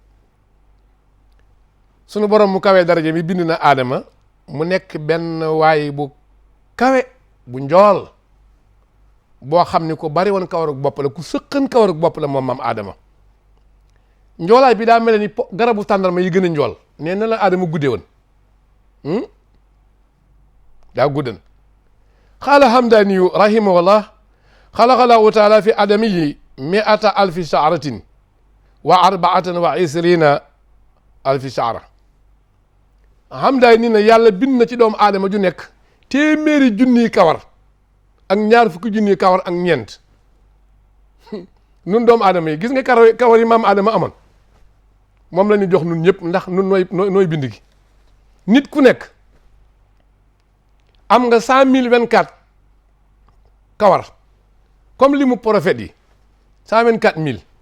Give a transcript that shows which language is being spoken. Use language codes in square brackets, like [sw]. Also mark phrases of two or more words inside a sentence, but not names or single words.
[wo] sunu borom mu kawee daraja mi bind na aadama mu nekk benn waay bu kawe bu njool boo xam ni ko bari woon kawarug bopp la ku sëqan kawarug bopp la moom maam aadama njoolaay bi daa mel ni garabu tàndarma yi gën a njool nee na la aadama guddee woon daa guddan [ar] قال همداني رحمه الله خلق الله تعالى في آدمي مائة ألف شعرة وأربعة وعشرين ألف شعرة [wo] hamdaay ni na yàlla bind na ci doomu aadama ju nekk téeméeri junniy kawar ak ñaar fukki junniy kawar ak ñeent nun doomu aadama yi gis nga kawar yi maam aadama amoon moom la ñu jox nun ñëpp ndax nun nooy bind gi nit ku nekk am nga 100 024 kawar comme li mu prophète yi 124 000